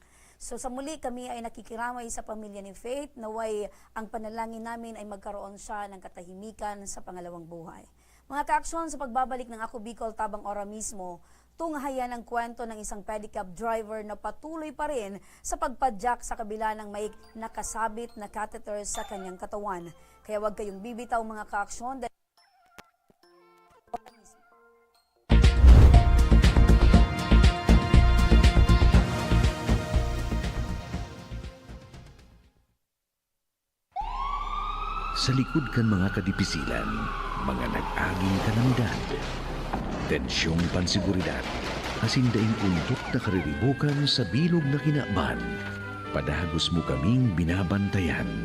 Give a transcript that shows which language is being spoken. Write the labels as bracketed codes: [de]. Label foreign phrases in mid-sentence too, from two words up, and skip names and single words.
[tl] So sa muli kami ay nakikiramay sa pamilya ni Faith, naway ang panalangin namin ay magkaroon siya ng katahimikan sa pangalawang buhay. Mga kaaksyon, sa pagbabalik ng Ako Bicol tabang ora mismo, tunghayan ang kwento ng isang pedicab driver na patuloy pa rin sa pagpadyak sa kabila ng may nakasabit na catheter sa kanyang katawan. Kaya huwag kayong bibitaw mga kaaksyon. [bik] Sa likod kan mga kadipisilan, mga nag-aging kanamdad, tensyong pansiguridad, asindaing untok na kariribukan sa bilog na kinakban, padagos mo kaming binabantayan.